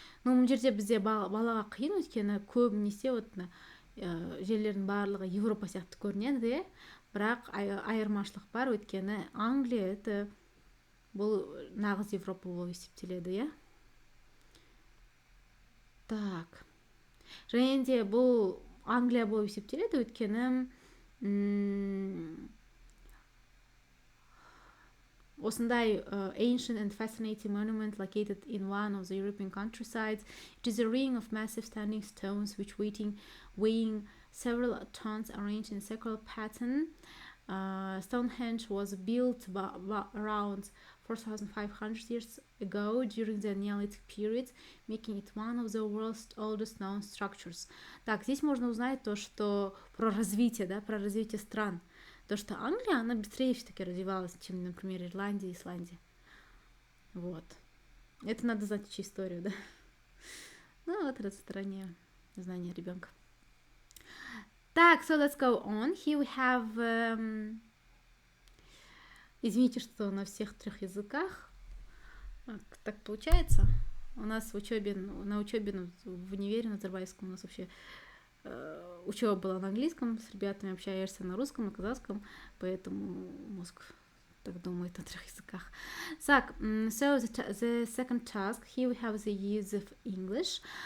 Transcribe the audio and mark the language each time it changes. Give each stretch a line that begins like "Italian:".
Kazakh: Бұл жерде бізде балаға қиын, өйткені көбінесе жерлердің барлығы Европа сияқты көрінеді, бірақ айырмашылық бар, өйткені Англия бұл нағыз Европа болып есептеледі, Так. Және де бұл Англия болып есептеледі, өйткені осындай
English: ancient and fascinating monument located in one of the European countrysides. It is a ring of massive standing stones which weighing several tons arranged in a circular pattern. Stonehenge was built around 4,500 years ago during the Neolithic period, making it one of the world's oldest known structures.
Russian: Так, здесь можно узнать то, что про развитие, да, про развитие стран. То, что Англия, она быстрее все-таки развивалась, чем, например, Ирландия, Исландия. Вот. Это надо знать еще историю, да. Ну, вот это стороне знания ребенка.
English: Так, so let's go on. Here we have...
Russian: Извините, что на всех 3 языках так получается. У нас на учебе в универе назарбаевском у нас вообще учеба была на английском, с ребятами общаешься на русском, на казахском, поэтому мозг так думает на 3 языках.
English: So the second task, here we have the use of English.